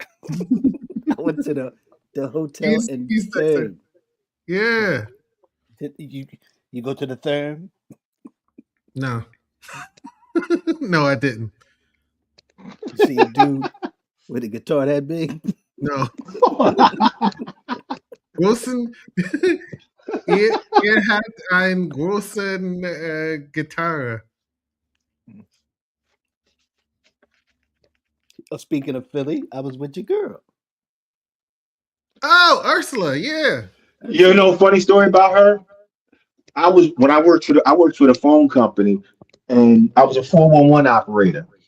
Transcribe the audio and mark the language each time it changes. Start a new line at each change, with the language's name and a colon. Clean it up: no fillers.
English: I went to the hotel in he's texting. Therm. Yeah. You go to the Therm. No. No, I didn't. You see a dude with a guitar that big. No.
German: Großen er hat einen großen Gitarre.
English: Oh, speaking of Philly, I was with your girl. Oh, Ursula, yeah. You know, funny story about her. I was when I worked for the phone company, and I was a 411 operator.